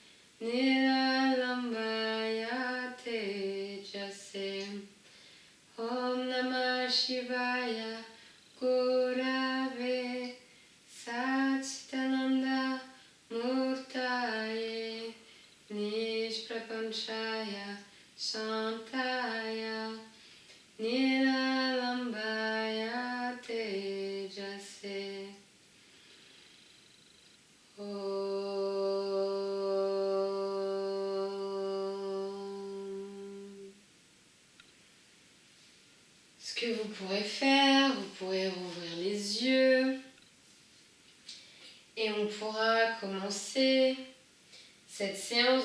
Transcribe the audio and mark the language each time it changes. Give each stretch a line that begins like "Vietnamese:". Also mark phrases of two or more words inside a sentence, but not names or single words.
Sanskrit: Nilalambaya Tejase Om Namah Shivaya Gurave Satchitananda Murtaye Nishprapanchaya Shantaya Nilalambaya Tejase.
French: Ce que vous pourrez faire, vous pourrez rouvrir les yeux et on pourra commencer cette séance.